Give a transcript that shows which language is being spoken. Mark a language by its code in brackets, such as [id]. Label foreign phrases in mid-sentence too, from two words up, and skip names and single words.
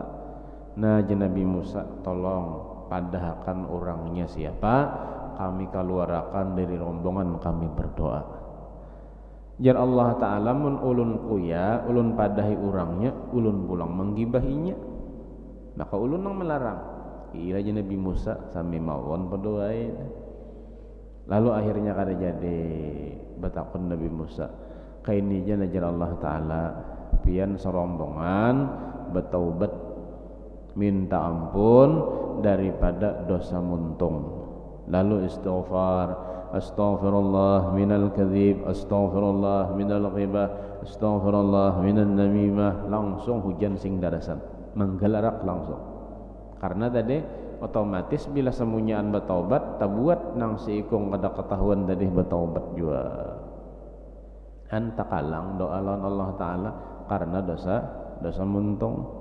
[bjn] Nah ya Nabi Musa, tolong padahakan orangnya siapa, kami keluarakan dari rombongan kami berdoa. Jar Allah Ta'ala, mun ulun kuya ulun padahi urangnya, ulun pulang menggibahinya, maka ulun nang melarang. Ila je Nabi Musa [jv] sami mawon [bjn] berdoai. Lalu akhirnya kada jadi batakun Nabi Musa kaini je jar Allah Ta'ala pian serombongan bertaubat minta ampun daripada dosa muntung, lalu istighfar, [ar] أستغفر الله من الكذب، أستغفر الله من الغيبة، أستغفر الله من النميمة, [bjn] langsung hujan sing darasan menggelarak langsung. Karena tadi otomatis bila semunyaan bertaubat tabuat nang seikung kada ketahuan tadi bertaubat juga antakalang doa lawan Allah Ta'ala karena dosa muntung.